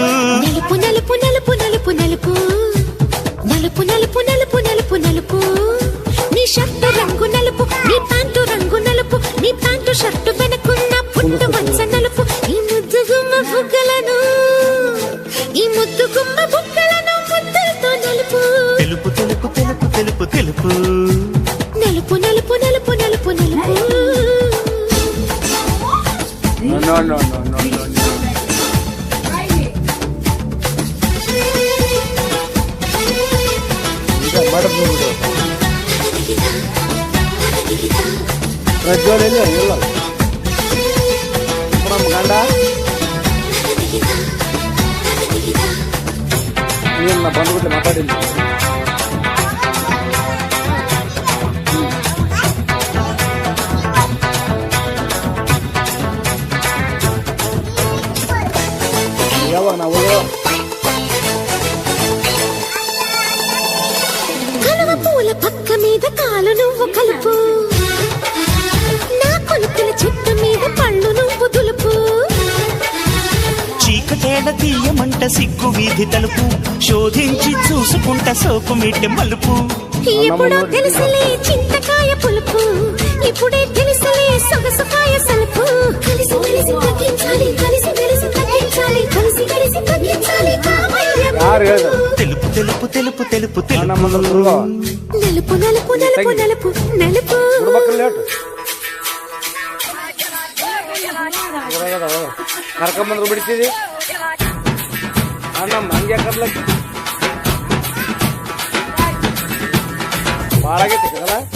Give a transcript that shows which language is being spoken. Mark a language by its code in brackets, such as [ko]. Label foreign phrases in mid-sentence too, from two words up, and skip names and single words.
[te] నలుపు నలుపు నలుపు నలుపు నలుపు నలుపు నలుపు నలుపు నలుపు నలుపు నీ షర్టు రంగు నలుపు నీ ప్యాంటు రంగు నలుపు నీ ప్యాంటు షర్టు వెనకున్న పుట్టు వంచ నలుపు ఈ ముద్దు గుమ్మ బుగ్గలను ఈ ముద్దు గుమ్మ బుగ్గలను ముద్దులతో నలుపు తెలుపు తెలుపు తెలుపు తెలుపు తెలుపు నలుపు నలుపు నలుపు నలుపు నలుపు [en] no no no no no [kn] ಈಗ ಮಾಡಬಹುದು ಪ್ರಜ್ವಲಿಲ್ಲ ಇಲ್ಲ ನಮ್ಮ ಗಂಡ ನೀನು ಬಂದ್ಬಿಟ್ಟು ಮಾತಾಡಿಲ್ಲ ಯಾವಾಗ ನಾವು [te] కలువ పూల పక్క మీద కాలు నువ్వు కలుపు నా కొలుకుల చెట్టు మీద పళ్ళు నువ్వు దులుపు చీకటేడ తీయమంట సిగ్గు వీధి తలుపు శోధించి చూసుకుంట సోపు మిట్టె మలుపు ఎప్పుడో తెలుసులే చింతకాయ పులుపు ఇప్పుడే తెలుసులే సొగసుకాయ సలుపు కలిసి కలిసి తగ్గించాలి కలిసి కలిసి తగ్గించాలి కలిసి కలిసి తగ్గించాలి [kn] ಯಾರು ಹೇಳಿದ್ರು [te] తెలుపు తెలుపు తెలుపు తెలుపు తెలుపు [kn] ನಮ್ಮ ಹುಡುಗ [te] నలుపు నలుపు నలుపు నలుపు నలుపు [kn] ಹುಡುಗಕ್ಕೆ ಲೇಟ್ ಕರ್ಕೊಂಬಂದ್ರು ಬಿಡ್ತಿದಿ ನಮ್ಮ ಹಂಗೆ ಕರ್ಲಕ್ಕೆ ಭಾಳ ಆಗೈತಿ ಕದಲ್ಲ